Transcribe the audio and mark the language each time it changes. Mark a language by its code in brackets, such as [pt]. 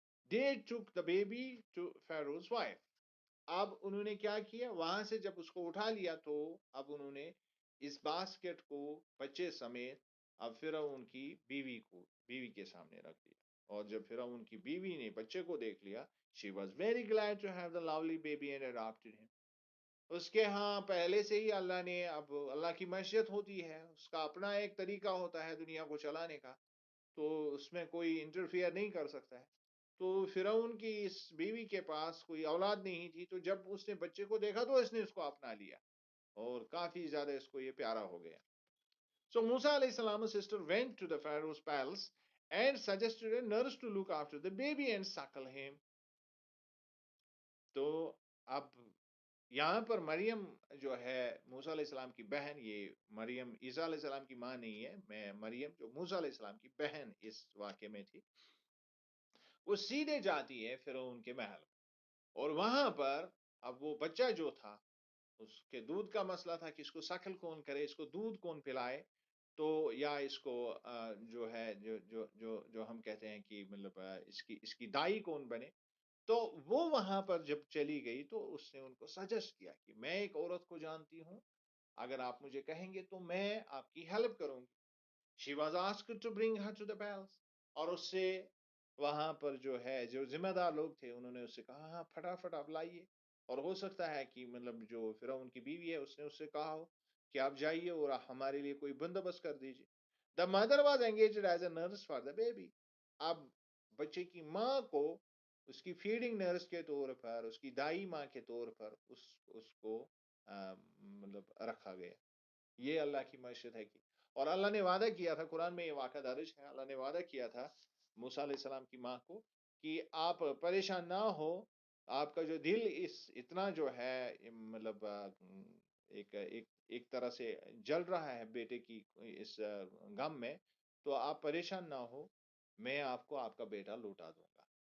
[en] They took the baby to Pharaoh's wife. [ur] اب انہوں نے کیا کیا, وہاں سے جب اس کو اٹھا لیا تو اب انہوں نے اس باسکٹ کو بچے سمیت اب فرعون کی بیوی کے سامنے رکھ دیا. اور جب فرعون کی بیوی نے بچے کو دیکھ لیا, [en] she was very glad to have the lovely baby and adopted him. [ur] اس کے ہاں پہلے سے ہی اللہ نے, اب اللہ کی معیشت ہوتی ہے, اس کا اپنا ایک طریقہ ہوتا ہے دنیا کو چلانے کا, تو اس میں کوئی انٹرفیئر نہیں کر سکتا ہے. تو فرعون کی اس بیوی کے پاس کوئی اولاد نہیں تھی, تو جب اس نے بچے کو دیکھا تو اس نے اس کو اپنا لیا اور کافی زیادہ اس کو یہ پیارا ہو گیا. [en] So Musa alayhi salam's sister went to the Pharaoh's palace and suggested a nurse to look after the baby and suckle him. [ur] تو اب یہاں پر مریم جو ہے موسیٰ علیہ السلام کی بہن, یہ مریم عیسیٰ علیہ السلام کی ماں نہیں ہے, میں مریم جو موسیٰ علیہ السلام کی بہن اس واقعے میں تھی, وہ سیدھے جاتی ہے فرعون کے محل, اور وہاں پر اب وہ بچہ جو تھا اس کے دودھ کا مسئلہ تھا کہ اس کو سکل کون کرے, اس کو دودھ کون پلائے, تو یا اس کو جو ہے جو ہم کہتے ہیں کہ مطلب اس کی دائی کون بنے. تو وہ وہاں پر جب چلی گئی تو اس نے ان کو سجیسٹ کیا کہ میں ایک عورت کو جانتی ہوں, اگر آپ مجھے کہیں گے تو میں آپ کی ہیلپ کروں گی. [en] She was asked to bring her to the palace. [ur] اور اس سے وہاں پر جو ہے جو ذمہ دار لوگ تھے انہوں نے اس سے کہا ہاں پھٹافٹ آپ لائیے. اور ہو سکتا ہے کہ مطلب جو فرعون کی بیوی ہے اس نے اس سے کہا ہو کہ آپ جائیے اور ہمارے لیے کوئی بندوبست کر دیجیے. [en] The mother was engaged as a nurse for the baby. [ur] اب بچے کی ماں کو اس کی فیڈنگ نرس کے طور پر, اس کی دائی ماں کے طور پر اس کو مطلب رکھا گیا. یہ اللہ کی معیشت ہے کہ, اور اللہ نے وعدہ کیا تھا, قرآن میں یہ واقعہ درج ہے, اللہ نے وعدہ کیا تھا موسیٰ علیہ السلام کی ماں کو کہ آپ پریشان نہ ہو, آپ کا جو دل اتنا جو ہے مطلب ایک طرح سے جل رہا ہے بیٹے کی اس غم میں, تو آپ پریشان نہ ہو, میں آپ کو آپ کا بیٹا لوٹا دوں گا.